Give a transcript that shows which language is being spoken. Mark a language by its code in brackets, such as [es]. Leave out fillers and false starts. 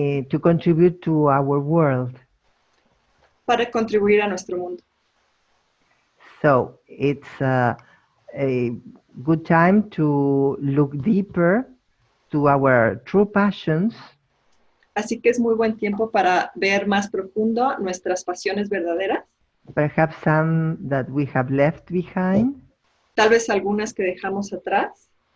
[en] To contribute to our world. [es] para contribuir a nuestro mundo. [en] So it's a good time to look deeper to our true passions [es] Así que es muy buen tiempo para ver más profundo nuestras pasiones verdaderas, [en] perhaps some that we have left behind, [es] tal vez algunas que dejamos atrás,